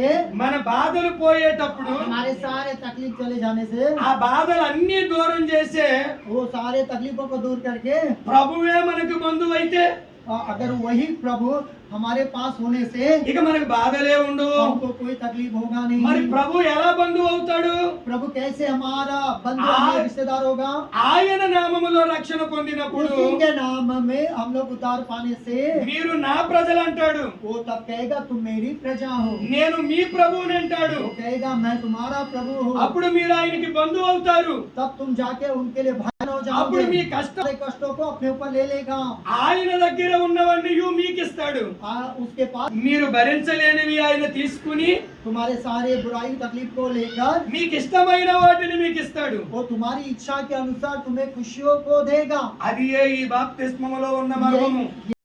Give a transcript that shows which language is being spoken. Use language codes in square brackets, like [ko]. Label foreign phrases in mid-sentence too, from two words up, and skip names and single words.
[te] మన బాధలు పోయేటప్పుడు [hi] हमारे सारे तकलीफ चले जाने से, [te] ఆ బాధలు అన్ని దూరం చేసే [hi] वो सारे तकलीफों को दूर करके [te] ప్రభువే మనకు బంధువు అయితే [hi] अगर वही प्रभु हमारे पास होने से [te] ఇక మనకు బాధలే ఉండవు. [hi] हमको कोई तकलीफ होगा [te] మరి [hi] नहीं। [te] ప్రభు ఎలా బంధువు అవుతాడు? [hi] प्रभु कैसे हमारा बंधु आ- हमारा रिश्तेदार होगा? [te] ఆయన నామములో రక్షణ పొందినప్పుడు [hi] उसी के नाम में हम लोग उद्धार पाने से [te] మీరు నా ప్రజలు అంటాడు, [hi] वो तब कहेगा तुम मेरी प्रजा हो। [te] నేను మీ ప్రభువుని అంటాడు. [hi] वो कहेगा मैं तुम्हारा प्रभु हूँ। [te] అప్పుడు మీరు ఆయనకి బంధువు అవుతారు. [hi] तब तुम जाके उनके लिए भाई हो [te] అప్పుడు [hi] जाओगे। [te] మీ కష్టం [hi] सारे कष्टों को अपने ऊपर ले लेगा। [te] ఆయన దగ్గర ఉన్నవన్నీ మీకు ఇస్తాడు. [hi] उसके पास [te] మీరు భరించలేనివి ఆయన తీసుకుని [hi] तुम्हारे सारे बुराई तकलीफ को लेकर [te] మీకు ఇష్టమైన వాటిని మీకు ఇస్తాడు. [hi] वो तुम्हारी इच्छा के अनुसार तुम्हें खुशियों को देगा। [te] అది ఈ బాప్తిస్మములో ఉన్న మర్మము.